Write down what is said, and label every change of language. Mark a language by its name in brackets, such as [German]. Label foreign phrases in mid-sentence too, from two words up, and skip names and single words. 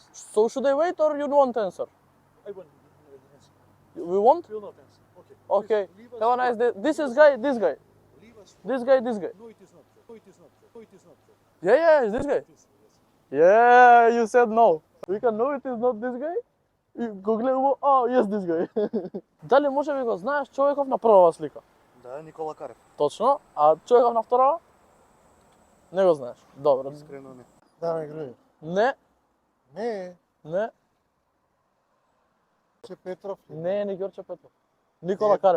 [English] So should I wait or you want answer? I want answer. We want? Will not answer. Okay. Okay. Please leave us Have a nice day. alone. This is guy. This guy. Leave us. This guy. This guy. No, it is not true. No, it is not true. No, it is not true. Yeah, it's this guy. It is, yes. Yeah, you said no. We can know it is not this guy. [Macedonian] И го гледаме, [English] yes, this guy. [Macedonian] Дали може би го знаеш човеков на првава слика? Да, Никола Карев. Точно. А човеков на вторава? Не го знаеш. Добро. Искрено не. Даме Груев. Не, Не, не, Че Петров. не е ни Ѓорче Петров. Никола Карев.